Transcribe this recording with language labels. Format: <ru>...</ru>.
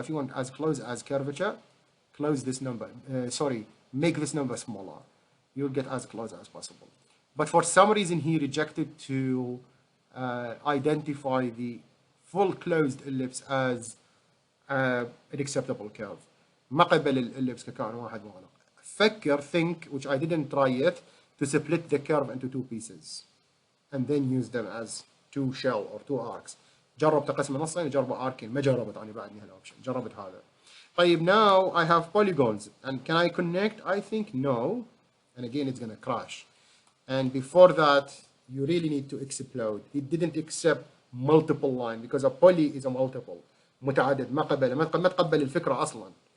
<en>If you want as close as curvature, close this number. Make this number smaller. You'll get as close as possible. But for some reason, he rejected to identify the full closed ellipse as an acceptable curve.</en> <ar>ما قبل الellipse ككائن واحد مغلق.</ar> <en>فكر, think, which I didn't try yet, to split the curve into two pieces and then use them as two shell or two arcs.</en> <ar>جرب تقسم نصين جرب arcing. ما جربت أنا بعدني هالأوبشن. جربت هذا.</ar> <en>طيب, now I have polygons, and can I connect? I think no. And again, it's going to crash. And before that, you really need to explode. It didn't accept multiple line because a poly is a multiple.</en> <ar>متعدد، ما تقبل الفكرة أصلا.</ar>